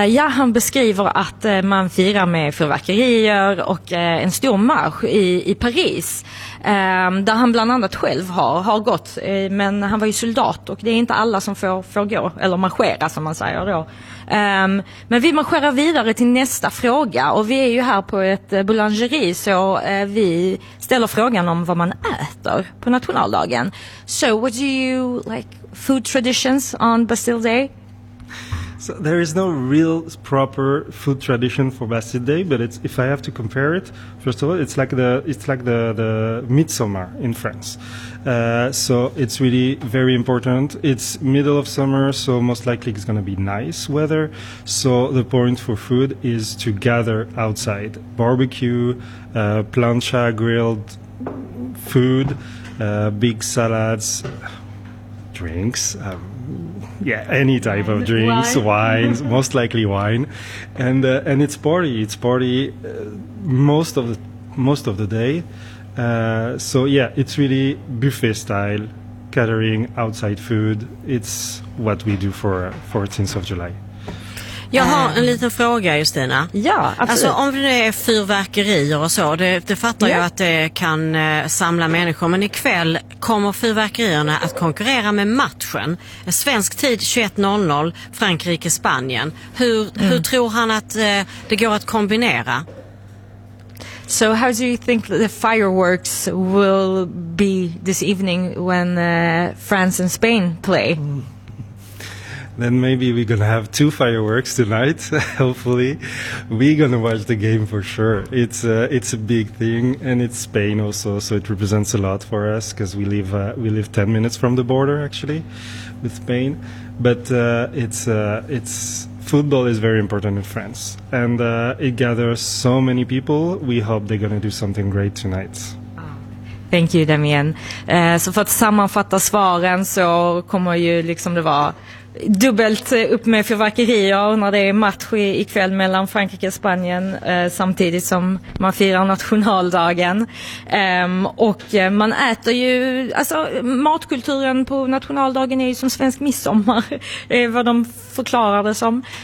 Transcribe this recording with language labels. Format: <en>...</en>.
<sv>Han beskriver att man firar med fyrverkerier och en stor marsch i Paris, där han bland annat själv har gått, men han var ju soldat, och det är inte alla som får gå eller marschera, som man säger då. Men vi marscherar vidare till nästa fråga, och vi är ju här på ett boulangeri, så vi ställer frågan om vad man äter på nationaldagen.</sv> <en>So what do you like food traditions on Bastille Day? So there is no real proper food tradition for Bastille Day, but it's, if I have to compare it, first of all, it's like the Midsummer in France. So it's really very important. It's middle of summer, so most likely it's going to be nice weather. So the point for food is to gather outside, barbecue, plancha grilled food, big salads, drinks. Yeah, any type of drinks, wines, most likely wine. And it's party. It's party most of the day. So yeah, it's really buffet style, catering, outside food. It's what we do for 14th of July.</en> <sv>Jag har en liten fråga, Justina. Ja, absolut. Alltså, om det är fyrverkerier och så, det fattar jag att det kan samla människor. Men ikväll kommer fyrverkerierna att konkurrera med matchen. Svensk tid 21.00, Frankrike-Spanien. Hur tror han att det går att kombinera?</sv> <en>So how do you think the fireworks will be this evening when France and Spain play? Then maybe we're gonna have two fireworks tonight. Hopefully, we're gonna watch the game for sure. It's a big thing, and it's Spain also, so it represents a lot for us because we live 10 minutes from the border actually, with Spain. But it's football is very important in France, and it gathers so many people. We hope they're gonna do something great tonight. Thank you, Damien.</en> <sv>Så för att sammanfatta svaren så kommer ju liksom det vara dubbelt upp med fyrverkerier när det är match ikväll mellan Frankrike och Spanien samtidigt som man firar nationaldagen. Och man äter ju, alltså matkulturen på nationaldagen är ju som svensk midsommar, vad de förklarar det som.</sv>